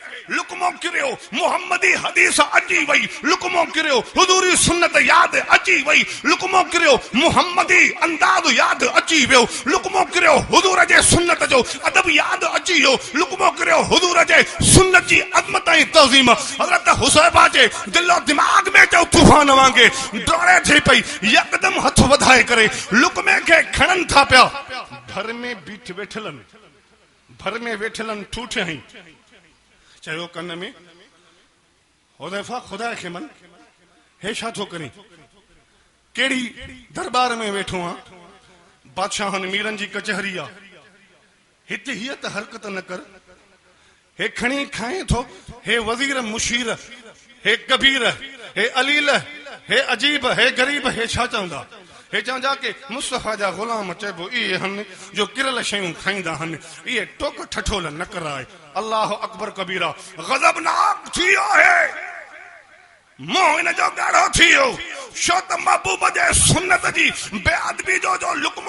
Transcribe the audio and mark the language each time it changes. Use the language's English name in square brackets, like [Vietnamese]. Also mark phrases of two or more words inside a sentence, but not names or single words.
[Sindhi] लुकमो किरियो मुहम्मदी हदीस अची वई लुकमो किरियो हुजूरी सुन्नत याद अची वई लुकमो किरियो मुहम्मदी अंदाज़ याद अची वियो लुकमो किरियो हुजूर जे सुन्नत जो अदब याद अची वियो लुकमो किरियो हुजूर जे सुन्नत जी अज़मत ऐं तज़ीम हज़रत हुसैबा जे दिलो दिमाग़ में जो तूफान वांगे डोड़े थी पई यकदम हथ वधाए करे लुकमे के खणन था पिया घर में बीठ वेठलन भर में वेठलन ठूठे हई चयो कन में हुदैफा खुदा के मन हे छा थो करी केड़ी दरबार में वेठो आ बादशाहन मीरन जी कचहरी आ हिते हिय त हरकत न कर हे खणी खाए थो हे वजीर मुशीर हे कबीर हे अलील हे अजीब हे गरीब हे छा चवंदा हे चवंदा के मुस्तफा जा गुलाम चइबो इहे हन जो किरल शयूं खाईंदा हन इहे टोक ठठोल न कराए [Arabic] الله أكبر [Sindhi] कबीरा गज़बनाक थी आहे मोह इन जो गाढ़ो थी वियो छो त महबूब जे सुन्नत जी बेअदबी जो लुकमो